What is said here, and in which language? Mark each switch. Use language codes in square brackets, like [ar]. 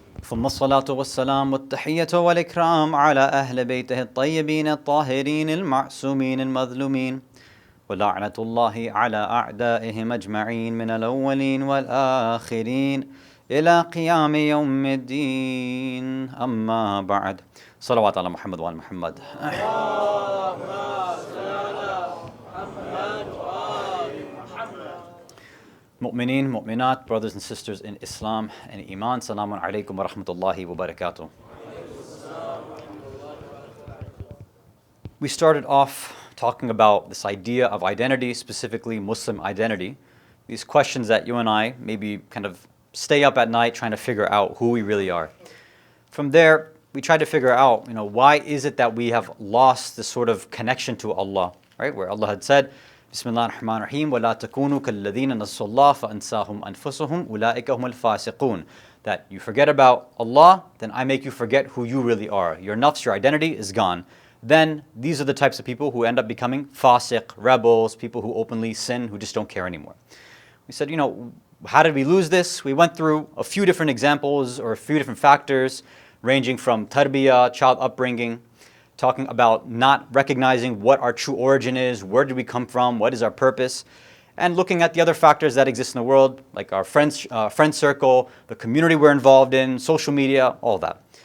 [ar] ثم الصلاة والسلام والتحية والإكرام على أهل بيته الطيبين الطاهرين المعصومين المظلومين ولعنة الله على أعدائهم أجمعين من الأولين والآخرين إلى قيام يوم الدين أما بعد صلوات على محمد وآل محمد [en] Mu'mineen, mu'minat, brothers and sisters in Islam and Iman, [ar] Salamun alaykum wa rahmatullahi wa barakatuh. [en] We started off talking about this idea of identity, specifically Muslim identity. These questions that you and I maybe kind of stay up at night trying to figure out who we really are. From there, we tried to figure out, why is it that we have lost this sort of connection to Allah, right? Where Allah had said, Bismillah ar-Rahman ar-Rahim, [ar] وَلَا تَكُونُوا كَالَّذِينَ نَسُوا اللَّهَ فَأَنْسَاهُمْ أَنفُسَهُمْ أُولَٰئِكَ هُمُ الْفَاسِقُونَ. [en] That you forget about Allah, then I make you forget who you really are. Your nafs, your identity is gone. Then these are the types of people who end up becoming fasiq, rebels, people who openly sin, who just don't care anymore. We said, how did we lose this? We went through a few different examples or a few different factors, ranging from tarbiyah, child upbringing, talking about not recognizing what our true origin is, where did we come from, what is our purpose, and looking at the other factors that exist in the world, like our friend circle, the community we're involved in, social media, all that.